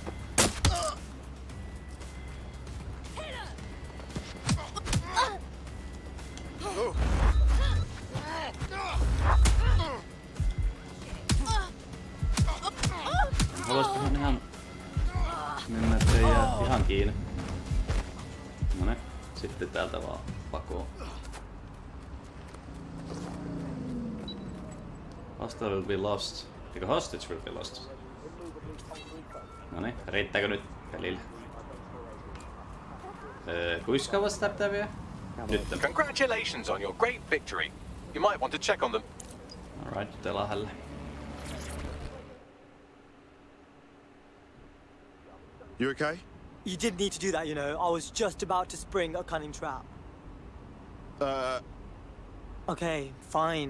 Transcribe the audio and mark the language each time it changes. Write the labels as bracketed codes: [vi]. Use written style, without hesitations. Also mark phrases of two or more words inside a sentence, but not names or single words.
[fi] Haluaisikohan ihan mennä, ettei jää ihan kiinni. Noniin, sitten täältä vaan pakoon. [en] Hostile will be lost. Eikö hostage will be lost? [fi] Noniin, riittääkö nyt pelille? Kuinka kauan sitä pitää vielä? Nyt. [en] Congratulations on your great victory. You might want to check on them. Alright, Telahälle. You okay? You didn't need to do that, you know. I was just about to spring a cunning trap. Okay, fine.